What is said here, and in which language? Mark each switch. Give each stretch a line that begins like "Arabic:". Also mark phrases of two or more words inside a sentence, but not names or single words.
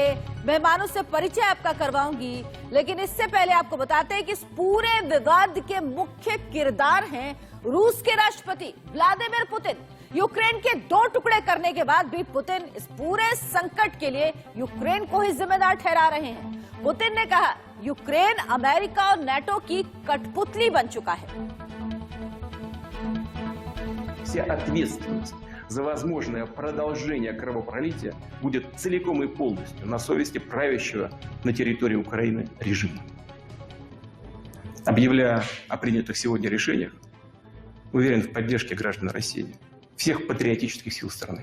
Hindi: मेहमानों से परिचय आपका करवाऊंगी, लेकिन इससे पहले आपको बताते हैं कि इस पूरे विवाद के मुख्य किरदार हैं रूस के राष्ट्रपति व्लादिमीर पुतिन। यूक्रेन के 2 टुकड़े करने के बाद भी पुतिन इस पूरे संकट के लिए यूक्रेन को ही जिम्मेदार ठहरा रहे हैं। पुतिन ने कहा यूक्रेन अमेरिका और नेटो की कठपुतली बन चुका है।
Russian: За возможное продолжение кровопролития будет целиком и полностью на совести правящего на территории Украины режима. Объявляя о принятых сегодня решениях, уверен в поддержке граждан России, всех патриотических сил страны.